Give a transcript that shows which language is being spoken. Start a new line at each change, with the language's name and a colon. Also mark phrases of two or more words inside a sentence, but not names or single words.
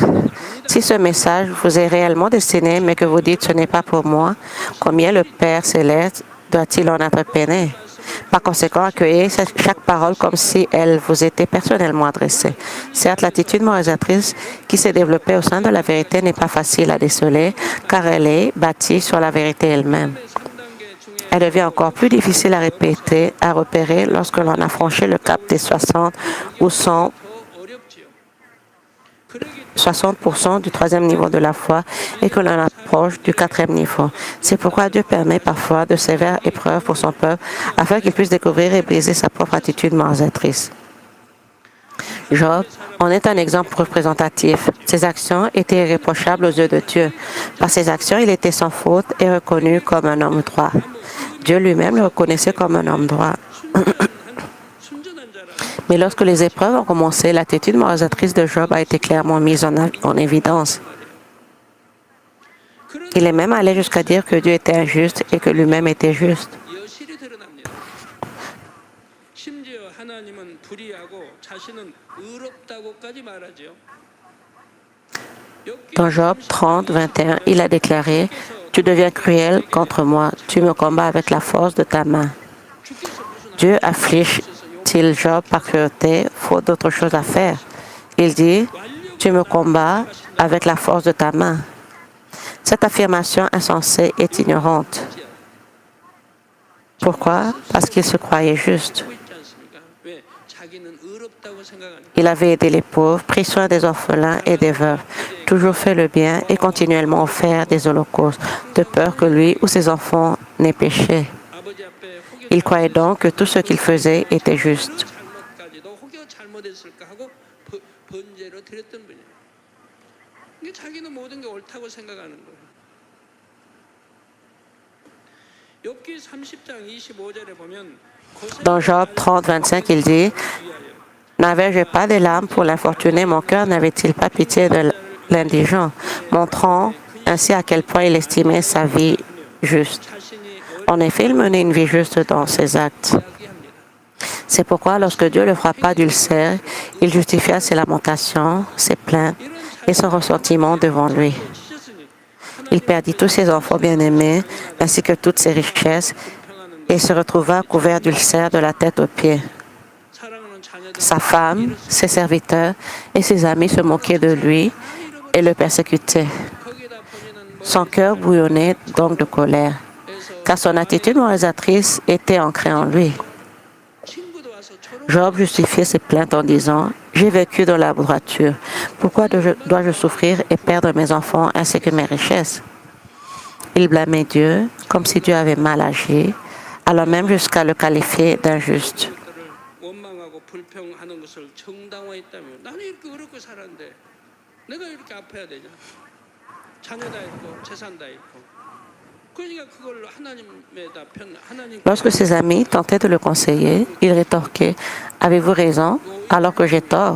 French: Si ce message vous est réellement destiné, mais que vous dites ce n'est pas pour moi, combien le Père céleste doit-il en être peiné? Par conséquent, accueillez chaque parole comme si elle vous était personnellement adressée. Certes, l'attitude moralisatrice qui s'est développée au sein de la vérité n'est pas facile à déceler, car elle est bâtie sur la vérité elle-même.
Korean: 3단계 중에
French: Elle devient encore plus difficile à repérer lorsque l'on a franchi le cap des 60 ou 100,
Korean: 더 어렵지요. 그러기
French: 60% du troisième niveau de la foi et que l'on approche du quatrième niveau. C'est pourquoi Dieu permet parfois de sévères épreuves pour son peuple afin qu'il puisse découvrir et briser sa propre attitude moralisatrice. Job en est un exemple représentatif. Ses actions étaient irréprochables aux yeux de Dieu. Par ses actions, il était sans faute et reconnu comme un homme droit. Dieu lui-même le reconnaissait comme un homme droit.
Korean: 순전한 자라.
French: Mais lorsque les épreuves ont commencé, l'attitude moralisatrice de Job a été clairement mise en évidence. Il est même allé jusqu'à dire que Dieu était injuste et que lui-même était juste.
Korean: 여실히 드러납니다. 심지어 하나님은 불의하고 자신은 의롭다고까지 말하지요.
French: Dans Job 30, 21, il a déclaré « Tu deviens cruel contre moi, tu me combats avec la force de ta main. » Dieu afflige-t-il Job par cruauté, faute d'autre chose à faire? Il dit « Tu me combats avec la force de ta main. » Cette affirmation insensée est ignorante. Pourquoi? Parce qu'il se croyait juste.
Korean: 하고 있지 않습니까? 왜? 자기는 의롭다고 생각하니까.
French: Il avait aidé les pauvres, pris soin des orphelins et des veuves, toujours fait le bien et continuellement offert des holocaustes, de peur que lui ou ses enfants n'aient péché.
Korean: 아버지 앞에 혹여
French: Il croyait donc que tout ce qu'il faisait était juste.
Korean: 잘못까지도 혹여 잘못했을까 하고 번제로 드렸던 분이에요. 이게 자기는 모든 게 옳다고 생각하는 거예요. 욥기 30장 25절에 보면
French: Dans Job 30, 25, il dit « N'avais-je pas des larmes pour l'infortuné, mon cœur n'avait-il pas pitié de l'indigent, montrant ainsi à quel point il estimait sa vie juste.
Korean: 자신이
French: En effet, il menait une vie juste dans ses actes.
Korean: 이야기합니다.
French: C'est pourquoi lorsque Dieu le frappa d'ulcère, il justifia ses lamentations, ses plaintes et son ressentiment devant lui.
Korean: 지셨으니
French: Il perdit tous ses enfants bien-aimés ainsi que toutes ses richesses et se retrouva couvert d'ulcères de la tête aux pieds.
Korean: 사랑하는 자녀들
French: Sa femme, ses serviteurs et ses amis se moquaient de lui et le persécutaient.
Korean: 거기에다 본인은
French: Son cœur bouillonnait donc de colère, car son attitude moralisatrice était ancrée en lui.
Korean: 친구도 와서 초롱
French: Job justifiait ses plaintes en disant « J'ai vécu dans la droiture. Pourquoi dois-je souffrir et perdre mes enfants ainsi que mes richesses ?» Il blâmait Dieu comme si Dieu avait mal agi, allant même jusqu'à le qualifier d'injuste.
Korean: 것들을 원망하고 불평하는 것을 정당화했다며 나는 이렇게 어렵게 살았는데 내가 이렇게 아파야 되냐? 자녀 다 있고 재산 다 있고 그러니까 그걸 하나님에다 하나님
French: Lorsque ses amis tentaient de le conseiller, il rétorquait « Avez-vous raison alors que j'ai tort ?»